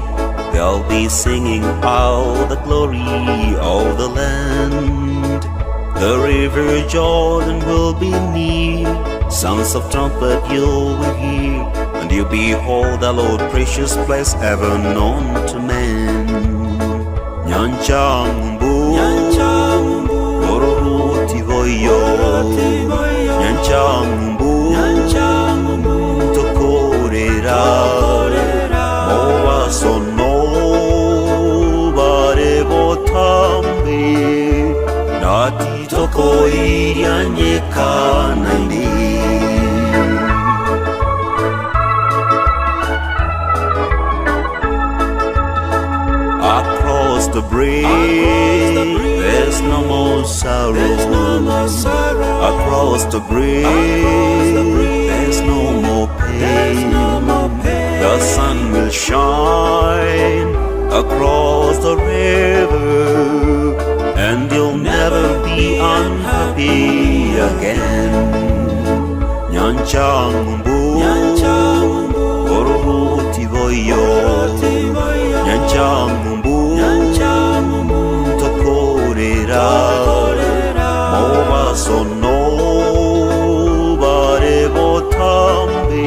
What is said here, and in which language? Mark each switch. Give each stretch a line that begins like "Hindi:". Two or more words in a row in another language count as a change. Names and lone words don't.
English: They'll be singing out the glory of the land. The river Jordan will be near. Sounds of trumpet you will hear, and you behold the Lord, precious place ever known to man.
Gusii: Nyanchambu, oruruti voyo. Nyanchambu, tokorera. Moa sono bare botambe. Nati tokoiria nyeka naindi.
English: Across the bridge, there's no more sorrow. Across the bridge, there's no more pain. The sun will shine across the river, and you'll never be unhappy again.
Gusii: Nyanchambu, oruruti voyo. Nyanchambu, tokorera. Moa sono bare botambe.